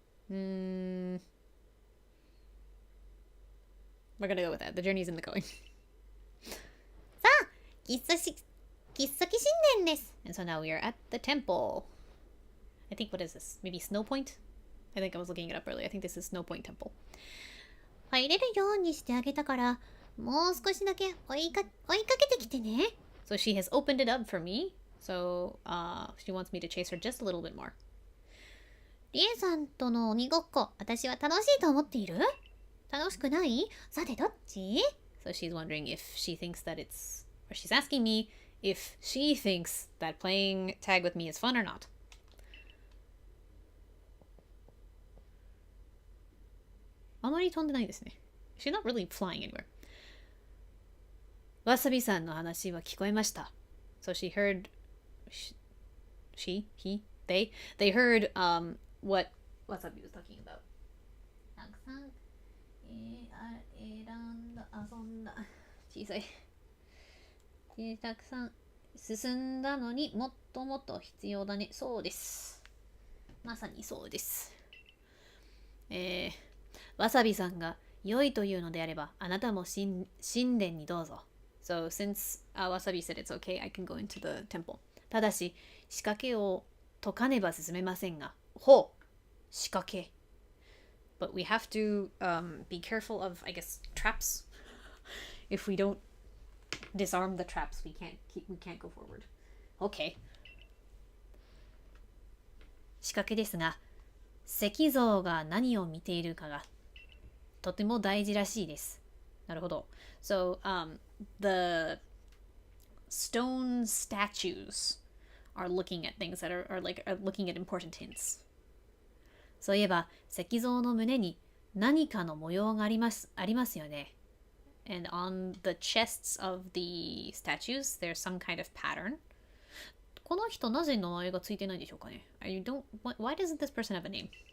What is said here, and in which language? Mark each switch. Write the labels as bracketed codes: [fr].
[en] We're gonna go with that. The journey is in the going. [ja] さあ、切っ先新年です。 [en] And so now we are at the temple. I think, what is this? Maybe Snow Point? I think I was looking it up earlier. I think this is Snow Point Temple. [ja] 入れるようにしてあげたから、もう少しだけ追いかけてきてね。 [en] So she has opened it up for me. So she wants me to chase her just a little bit more. [ja] リエさんとの鬼ごっこ、私は楽しいと思っている？楽しくない？さてどっち？ [en] So she's wondering if she thinks that it's... Or she's asking me if she thinks that playing tag with me is fun or not. [ja] あまり飛んでないですね。 [en] She's not really flying anywhere. [ja] わさびさんの話は聞こえました。 [en] So she heard... They heard what Wasabi was talking about. [ja] たくさん、選んだ、遊んだ。小さい。たくさん進んだのにもっともっと必要だね。そうです。まさにそうです。わさびさんが良いというのであれば、あなたも神殿にどうぞ。 [en] So since Wasabi said it's okay, I can go into the temple. [ja] ただし、仕掛けを解かねば進めませんが。ほう、仕掛け。 [en] But we have to be careful of, I guess, traps. If we don't disarm the traps, we can't go forward. Okay. [ja] 仕掛けですが、石像が何を見ているかがとても大事らしいです。なるほど。 [en] So, the stone statues are looking at things that are looking at important hints. [ja] そういえば、石像の胸に何かの模様がありますよね。 [en] And on the chests of the statues, there's some kind of pattern. [ja] この人なぜ名前がついてないんでしょうかね。 [en] Why doesn't this person have a name?